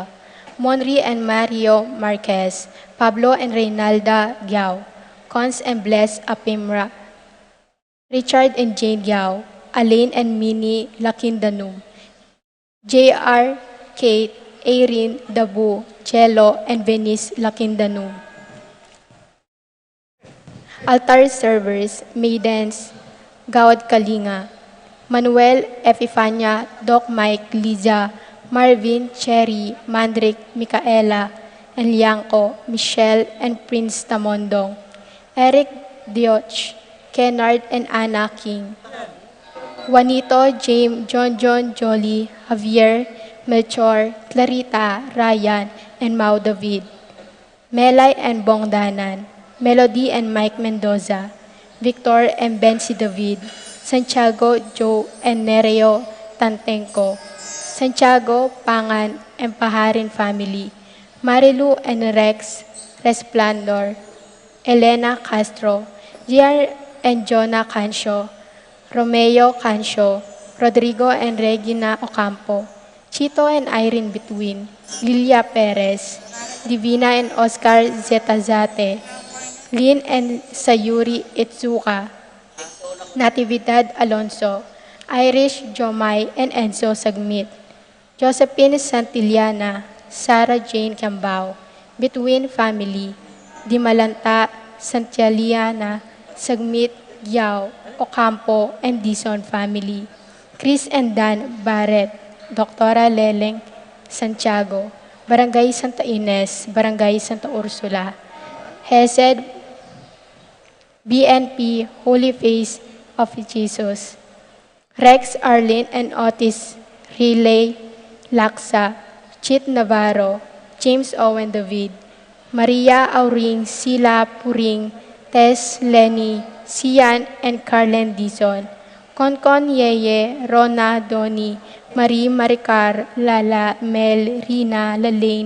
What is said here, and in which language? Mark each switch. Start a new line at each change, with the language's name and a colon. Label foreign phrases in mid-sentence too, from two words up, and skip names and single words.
English: Monri and Mario Marquez, Pablo and Reynalda Giao, Cons and Bless Apimra, Richard and Jane Giao, Alain and Minnie Lakindanum, J.R., Kate, Erin, Dabu, Cello, and Venice Lakindanum. Altar servers, maidens, Gawad Kalinga, Manuel, Epifania, Doc Mike, Liza, Marvin, Cherry, Mandrick, Micaela, and Lianco, Michelle, and Prince Tamondong, Eric Dioch, Kennard, and Anna King, Juanito, James, John, Jolie, Javier, Melchor, Clarita, Ryan, and Mau David, Melay and Bongdanan, Melody and Mike Mendoza, Victor and Bensi David, Santiago, Joe, and Nereo Tantenco, Santiago, Pangan, and Paharin family, Marilu and Rex Resplendor, Elena Castro, JR and Jonah Cancio, Romeo Cancio, Rodrigo and Regina Ocampo, Chito and Irene Between, Lilia Perez, Divina and Oscar Zetazate, Lynn and Sayuri Itsuka, Natividad Alonso, Irish Jomay and Enzo Sagmit, Josephine Santillana, Sarah Jane Cambao, Between family, Dimalanta, Santialiana, Sagmit, Yao, Ocampo, and Dison family, Chris and Dan Barrett, Dr. Leleng Santiago, Barangay Santa Ines, Barangay Santa Ursula, Hesed, BNP, Holy Face of Jesus, Rex, Arlene, and Otis Relay, Laksa, Chit Navarro, James Owen David, Maria Auring, Sila Puring, Tess Lenny, Sian, and Carlen Dizon, Konkon Yeye, Rona Doni, Marie Maricar, Lala, Mel, Rina, Lalaine,